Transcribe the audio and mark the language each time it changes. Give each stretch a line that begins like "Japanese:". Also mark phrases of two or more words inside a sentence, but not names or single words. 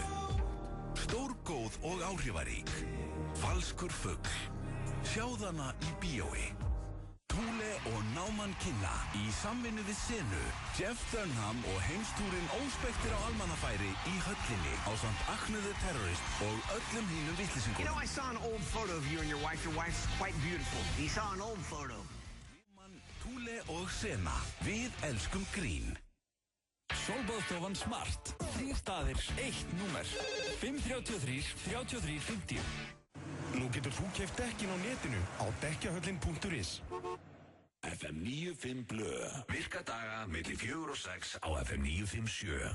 Icelandic: Stórgóð og áhrifarík. Falskur fugl. Sjáðana í bíói. Thule og Náman kynna í samvinnu við Senu, Jeff Dunham og heimstúrin óspektir á almannafæri í höllinni ásamt Acne the Terrorist og öllum hínum vitleysingum.
English: You know, I saw an old photo of you and your wife. Your wife's quite beautiful. You saw an old photo.
Icelandic: Thule og Sena. Við elskum grín. Sólbaðstofan Smart. 3 staðir, 1 númer. 533 33 50. Nú getur þú keypt dekkin á netinu á dekkjahöllin.is. FM 95 Blö. Virka daga milli 4 og 6 á FM 957.